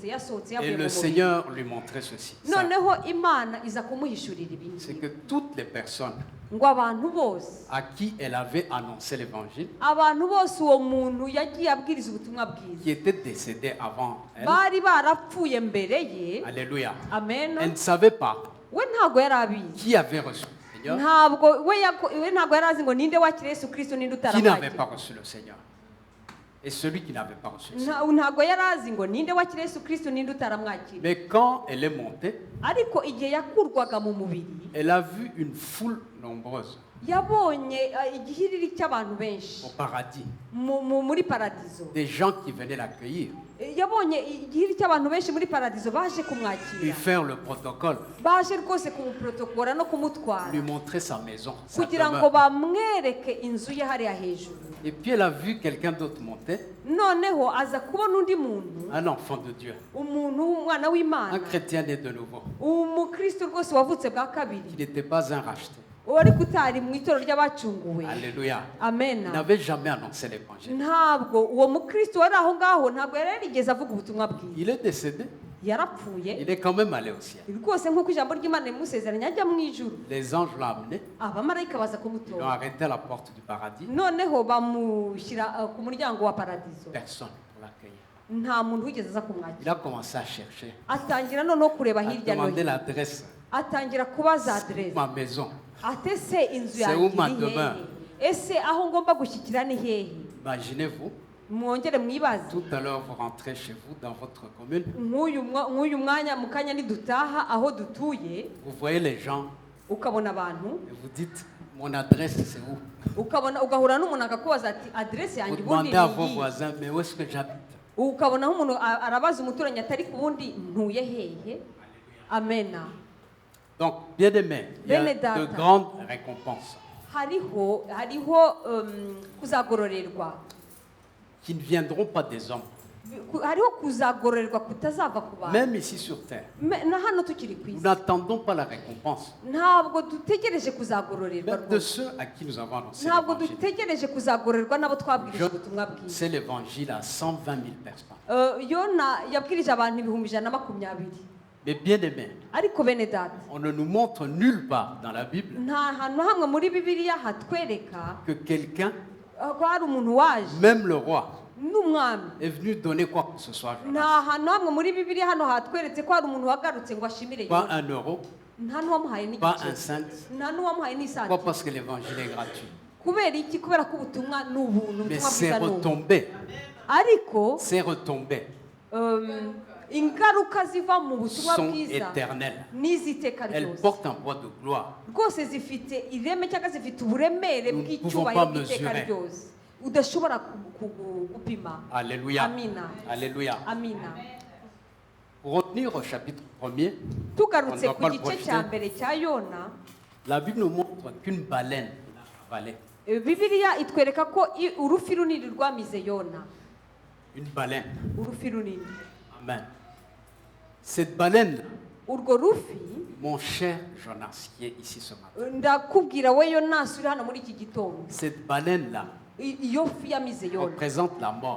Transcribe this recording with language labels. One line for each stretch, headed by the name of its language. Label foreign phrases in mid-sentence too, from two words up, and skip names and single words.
French: et
Kinyarwanda: yavuye mu
French: le
Kinyarwanda: mubiri.
French: Seigneur lui montrait ceci. Ça,
Kinyarwanda: noneho Imana iza kumuhishurira
French: c'est
Kinyarwanda: ibintu
French: que toutes les personnes
Kinyarwanda: ngo abantu bose,
French: à qui elle avait annoncé l'évangile,
Kinyarwanda: abantu bose uwo muntu yagiye abwiriza ubutumwa bwiza,
French: qui étaient décédées avant elle,
Kinyarwanda: bari barapfuye mbere ye.
French: alléluia,
Kinyarwanda: Amen.
French: elle ne savait pas
Kinyarwanda: we ntabwo yari abizi,
French: qui avait reçu le Seigneur,
Kinyarwanda: ntabwo we ntabwo yari azi ngo ninde wakira Yesu Kristo ninde
French: qui n'avait pas
Kinyarwanda: utaramwakira.
French: reçu le Seigneur. Et celui qui n'avait pas reçu le Seigneur.
Kinyarwanda: ntabwo yari azi ngo ninde wakira Yesu Kristo ninde utaramwakira.
French: Mais quand elle est montée,
Kinyarwanda: ariko igihe yakurwaga mu mubiri,
French: elle a vu une foule nombreuse
Kinyarwanda: yabonye igihiriri cy'abantu benshi
French: au paradis,
Kinyarwanda: muri paradizo.
French: des gens qui venaient l'accueillir,
Kinyarwanda: yabonye igihiri cy'abantu benshi muri paradizo baje
French: lui
Kinyarwanda: kumwakira,
French: faire le protocole,
Kinyarwanda: baje rwose kumuprotokora no kumutwara
French: lui montrer sa maison, sa
Kinyarwanda: kugira ngo
French: demeure.
Kinyarwanda: bamwereke inzu ye hariya hejuru.
French: Et puis elle a vu quelqu'un d'autre monter,
Kinyarwanda: noneho aza kubona undi muntu,
French: un enfant de Dieu,
Kinyarwanda: umuntu w'umwana
French: un
Kinyarwanda: w'Imana,
French: chrétien né de nouveau,
Kinyarwanda: umukristo rwose wavutse bwa kabiri,
French: qui n'était pas un racheté.
Kinyarwanda: wari kutari mu itorero ry'abacunguwe.
French: Alléluia.
Kinyarwanda: Amen.
French: Il n'avait jamais annoncé l'évangile.
Kinyarwanda: ntabwo uwo mukristo wari aho ngaho ntabwo yari yarigeze avuga ubutumwa bwiza.
French: Il est décédé,
Kinyarwanda: yarapfuye
French: il est quand même allé au ciel.
Kinyarwanda: rwose nk'uko ijambo ry'Imana rimusezeranya ajya mu ijuru.
French: Les anges l'ont amené,
Kinyarwanda: abamarayika baza
French: ils l'ont
Kinyarwanda: kumutora,
French: arrêté à la porte du paradis.
Kinyarwanda: noneho bamushyira ku muryango wa paradizo.
French: Personne pour l'accueillir.
Kinyarwanda: nta muntu wigeze aza
French: Il
Kinyarwanda: kumwakira.
French: a commencé à chercher,
Kinyarwanda: atangira noneho kureba
French: à
Kinyarwanda: hirya no
French: demander
Kinyarwanda: hino,
French: l'adresse.
Kinyarwanda: atangira kubaza
French: C'est
Kinyarwanda: aderesi.
French: ma maison.
Kinyarwanda: ate se inzu
French: C'est où
Kinyarwanda: yanjye
French: ma
Kinyarwanda: iri hehe?
French: demeure?
Kinyarwanda: ese aho ngomba gushyikira ni hehe?
French: Imaginez-vous,
Kinyarwanda: mwongere mwibaze.
French: tout à l'heure vous rentrez chez vous dans votre commune,
Kinyarwanda: nk'uyu mwanya mu kanya nidutaha aho dutuye,
French: vous voyez les gens
Kinyarwanda: ukabona abantu,
French: et vous dites mon adresse c'est où?
Kinyarwanda: ugahura n'umuntu akakubaza ati aderesi
French: Vous
Kinyarwanda: yanjye ubundi
French: demandez à
Kinyarwanda: ni
French: vos
Kinyarwanda: iyi.
French: voisins mais où est-ce que j'habite?
Kinyarwanda: ukabona nk'umuntu arabaza umuturanyi atari ku wundi ntuye hehe. Amena.
French: Donc, bien aimé, il y a
Kinyarwanda: Bene
French: de
Kinyarwanda: data.
French: grandes récompenses
Kinyarwanda: hariho kuzagororerwa
French: qui ne viendront pas des hommes,
Kinyarwanda: hariho kuzagororerwa kutazava ku bantu.
French: Même ici sur terre,
Kinyarwanda: Na hano tukiri ku
French: nous
Kinyarwanda: isi
French: n'attendons pas la récompense.
Kinyarwanda: ntabwo dutegereje kuzagororerwa
French: Même de
Kinyarwanda: rwose.
French: ceux à qui nous avons annoncé
Kinyarwanda: ntabwo
French: l'évangile.
Kinyarwanda: dutegereje kuzagororerwa n'abo twabwirije ubutumwa bwiza.
French: C'est l'évangile à 120 000 personnes.
Kinyarwanda: Yona yabwirije abantu 120,000.
French: Mais bien aimés,
Kinyarwanda: ariko bene data,
French: on ne nous montre nulle part dans la Bible
Kinyarwanda: nta hantu hamwe muri bibiliya hatwereka
French: que quelqu'un,
Kinyarwanda: ko hari umuntu waje
French: même le roi,
Kinyarwanda: n'umwami.
French: est venu donner quoi que ce soit à
Kinyarwanda: nta
French: Jonas.
Kinyarwanda: hantu hamwe muri bibiliya hano hatweretse ko hari umuntu wagarutse ngo ashimire
French: Pas
Kinyarwanda: Yona.
French: 1 euro,
Kinyarwanda: nta n'uwamuhaye
French: pas un
Kinyarwanda: n'igice,
French: cent.
Kinyarwanda: nta n'uwamuhaye
French: Pourquoi?
Kinyarwanda: n'isanti.
French: Parce que l'évangile est gratuit.
Kinyarwanda: kubera iki? kubera ko ubutumwa ni ubuntu,
French: Mais
Kinyarwanda: ubutumwa
French: c'est
Kinyarwanda: bwiza ni ubuntu.
French: retombé.
Kinyarwanda: ariko
French: Ces retombées
Kinyarwanda: ingaruka ziva mu butumwa
French: sont
Kinyarwanda: bwiza
French: éternelles.
Kinyarwanda: n'iziteka
French: Elles
Kinyarwanda: ryose
French: portent un poids de gloire.
Kinyarwanda: rwose zifite ireme cyangwa zifite uburemere
French: Nous ne
Kinyarwanda: bw'icyubahiro
French: pouvons pas
Kinyarwanda: bw'iteka
French: mesurer.
Kinyarwanda: ryose udashobora gupima.
French: Alléluia.
Kinyarwanda: Amina.
French: Alléluia.
Kinyarwanda: Amina.
French: Pour retenir au chapitre 1er,
Kinyarwanda: tugarutse
French: On
Kinyarwanda: ku
French: doit pas
Kinyarwanda: gice
French: le
Kinyarwanda: cya
French: projeter.
Kinyarwanda: mbere cya Yona,
French: la Bible nous montre qu'une baleine l'a avalé.
Kinyarwanda: bibiliya itwereka ko urufi runini rwamize Yona.
French: Une baleine.
Kinyarwanda: urufi runini.
French: Amen. Cette baleine,
Kinyarwanda: urwo rufi,
French: mon cher Jonas, qui est ici ce matin,
Kinyarwanda: ndakubwira we Yonasi uri hano muri iki gitondo,
French: cette baleine-là
Kinyarwanda: iyo fi yamize Yona
French: représente la mort